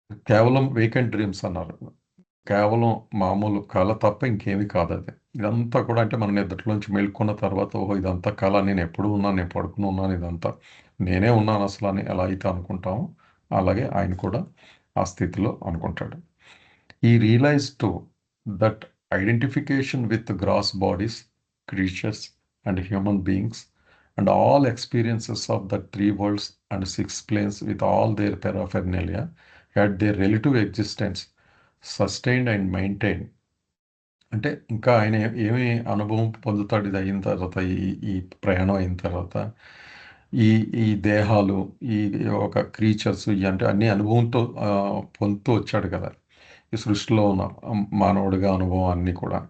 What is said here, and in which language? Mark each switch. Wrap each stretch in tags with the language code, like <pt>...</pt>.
<te>కేవలం vacant dreams అన్నారు, కేవలం మామూలు కళ తప్ప ఇంకేమీ కాదు అది. ఇదంతా కూడా అంటే మన నిద్రలోంచి మేల్కొన్న తర్వాత, ఓహో ఇదంతా కళ, నేను ఎప్పుడు ఉన్నాను, నేను పడుకుని ఉన్నాను, ఇదంతా నేనే ఉన్నాను అసలు అని ఎలా అయితే అనుకుంటామో, అలాగే ఆయన కూడా ఆ స్థితిలో అనుకుంటాడు.</te> <en>He realized too that identification with the gross bodies, creatures, and human beings, and all experiences of the three worlds and six planes with all their paraphernalia had their relative existence sustained and maintained.</en> <te>అంటే ఇంకా ఆయన ఏమి అనుభవం పొందుతాడు ఇది అయిన తర్వాత, ఈ ప్రయాణం అయిన తర్వాత, ఈ ఈ దేహాలు, ఈ ఒక క్రీచర్స్, అంటే అన్ని అనుభవంతో పొందుతూ వచ్చాడు కదా ఈ సృష్టిలో ఉన్న మానవుడిగా అనుభవం అన్నీ కూడా.</te>